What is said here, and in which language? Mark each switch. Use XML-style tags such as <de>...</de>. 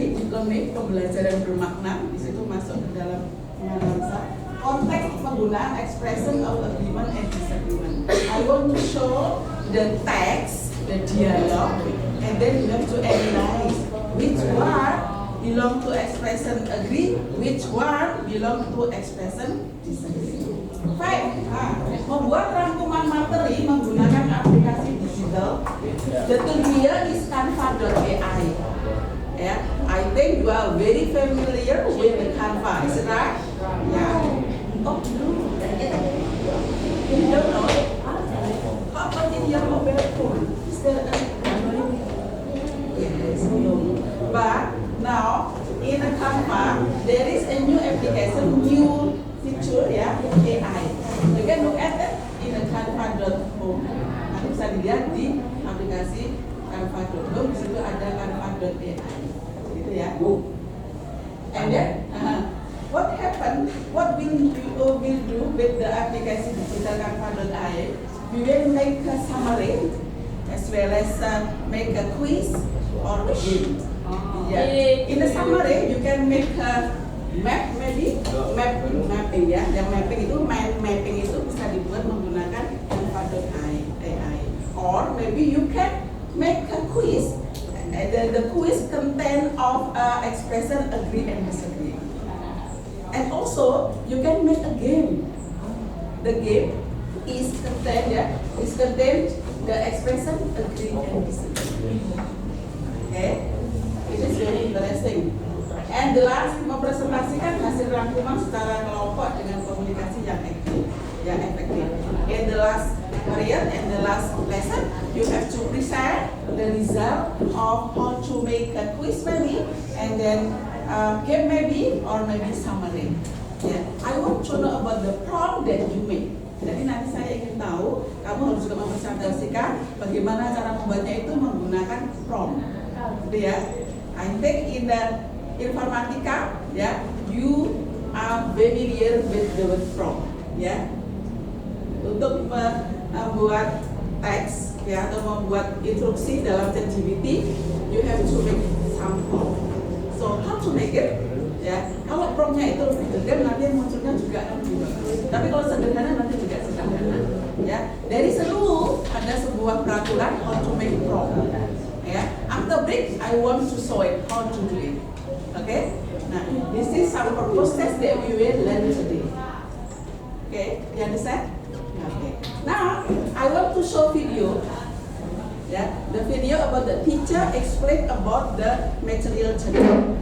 <id>topik pembelajaran bermakna, di situ masuk ke dalam penganalisa konteks penggunaan expression of agreement and disagreement.</id> <en>I want to show the text, the dialogue, and then you have to analyze which word belong to expression agree, which word belong to expression disagree.</en> <id>Baik, membuat rangkuman materi menggunakan aplikasi digital.</id> <en>The tool here is Canva.ai. Yeah, I think you are very familiar with the Canva, is it right? Yeah. Oh, you don't know? How about in your mobile phone? Is there a yes, no. But now in a Canva, there is a new application, new feature, yeah, AI. You can look at it in a Canva.home.</en> <id>Nanti bisa dilihat di aplikasi Canva.home. Di situ ada Canva.ai, gitu ya.</id> <en>And then, what happened? What will do with the application digital Canva.ai? We will make a summary as well as make a quiz or a game. Yeah. In the summary, you can make a map, maybe mapping ya.</en> <id>Yang mapping itu mapping itu bisa dibuat menggunakan Canva.ai.</id> <en>Or maybe you can make a quiz. The quiz contain of expression agree and disagree. And also you can make a game. The game is contain the expression agree and disagree. Okay, it is very interesting. And the last,</en> <id>mempresentasikan hasil rangkuman secara kelompok dengan komunikasi yang aktif, yang efektif.</id> <en>In the last period and the last lesson, you have to present the result of how to make a quiz maybe, and then game maybe, or maybe summary. Yeah, I want to know about the prompt that you make.</en> <id>Jadi nanti saya ingin tahu, kamu harus juga mempresentasikan bagaimana cara membuatnya itu menggunakan prompt. Gitu ya.</id> <en>I think in the informatika, ya, you are familiar with the word prompt, ya.</en> <id>Untuk membuat teks, ya, atau membuat instruksi dalam ChatGPT,</id> <en>you have to make some prompt. So how to make it?</en> <id>Ya, kalau promptnya itu lebih detail, nanti munculnya juga lebih bagus. Tapi kalau sederhana nanti juga sederhana. Ya, dari seluruh ada sebuah peraturan</id> <en>how to make prompt. Ya, after break, I want to show it how to do it. Okay? Nah, this is some purposes that we will learn today. Okay, you understand? Okay. Now, I want to show video. Yeah, the video about the teacher explain about the material chapter.</en>